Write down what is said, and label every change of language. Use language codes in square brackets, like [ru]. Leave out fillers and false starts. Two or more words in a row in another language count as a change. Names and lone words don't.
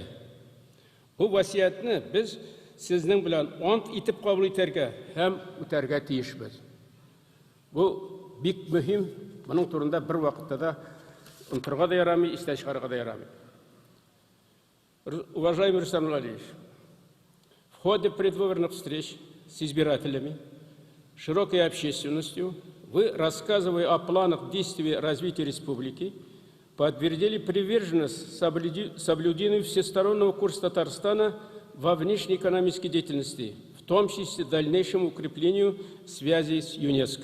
[tt] Бу васиятны без сезнең белән ант итеп кабул итәргә һәм үтәргә тиешбез. Бу бик мөһим, моның турында бер вакытта да онтырга да ярамый, истә чыгарга да ярамый. [ru] Уважаемый Рустам Нургалиевич, в ходе предвыборных встреч с избирателями, широкой общественностью, вы, рассказывая о планах действий развития республики, подтвердили приверженность соблюдению всестороннего курса Татарстана во внешнеэкономической деятельности, в том числе дальнейшему укреплению связей с ЮНЕСКО.